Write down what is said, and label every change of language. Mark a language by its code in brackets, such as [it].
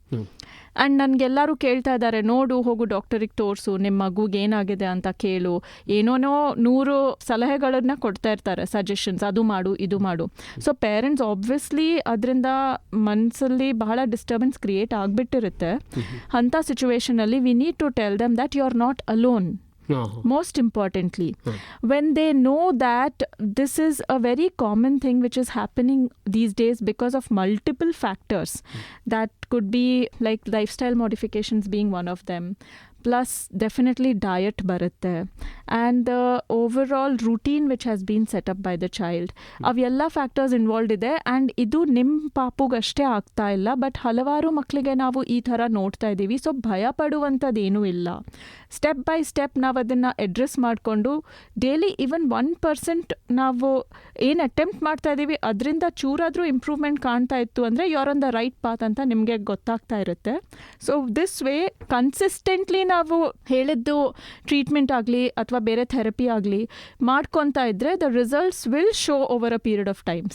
[kn] And ನನಗೆಲ್ಲರೂ ಕೇಳ್ತಾ ಇದ್ದಾರೆ, ನೋಡು ಹೋಗು ಡಾಕ್ಟರಿಗೆ ತೋರಿಸು, ನಿಮ್ಮ ಮಗುಗೆ ಏನಾಗಿದೆ ಅಂತ ಕೇಳು, ಏನೋನೋ 100 ಸಲಹೆಗಳನ್ನು ಕೊಡ್ತಾ ಇರ್ತಾರೆ, ಸಜೆಷನ್ಸ್, ಅದು ಮಾಡು ಇದು ಮಾಡು. ಸೊ ಪೇರೆಂಟ್ಸ್ ಆಬ್ವಿಯಸ್ಲಿ ಅದರಿಂದ ಮನಸ್ಸಲ್ಲಿ ಬಹಳ ಡಿಸ್ಟರ್ಬೆನ್ಸ್ ಕ್ರಿಯೇಟ್ ಆಗಿಬಿಟ್ಟಿರುತ್ತೆ. [en] ಅಂಥ ಸಿಚುವೇಷನಲ್ಲಿ we need to tell them that you are not alone. Most importantly, when they know that this is a very common thing which is happening these days because of multiple factors, that could be like lifestyle modifications being one of them, plus definitely diet barutte, and the overall routine which has been set up by the child. [kn] Avella factors involved ide, and idu nim papugashte aagta illa, but halavaru maklige ನಾವು ಈ ಥರ ನೋಡ್ತಾ ಇದ್ದೀವಿ. So ಭಯ ಪಡುವಂಥದ್ದೇನೂ ಇಲ್ಲ. Step by step ನಾವು ಅದನ್ನು address ಮಾಡಿಕೊಂಡು ಡೈಲಿ ಈವನ್ 1% ನಾವು ಏನು ಅಟೆಂಪ್ಟ್ ಮಾಡ್ತಾ ಇದ್ದೀವಿ ಅದರಿಂದ ಚೂರಾದರೂ ಇಂಪ್ರೂವ್ಮೆಂಟ್ ಕಾಣ್ತಾ ಇತ್ತು ಅಂದರೆ [en] you are on the right path [kn] ಅಂತ ನಿಮಗೆ ಗೊತ್ತಾಗ್ತಾ ಇರುತ್ತೆ. [en] so this way consistently [kn] ನಾವು ಹೇಳಿದ್ದು ಟ್ರೀಟ್ಮೆಂಟ್ ಆಗಲಿ ಅಥವಾ ಬೇರೆ ಥೆರಪಿ ಆಗಲಿ ಮಾಡ್ಕೊತಾ ಇದ್ದರೆ [en] The results will show over a period of time.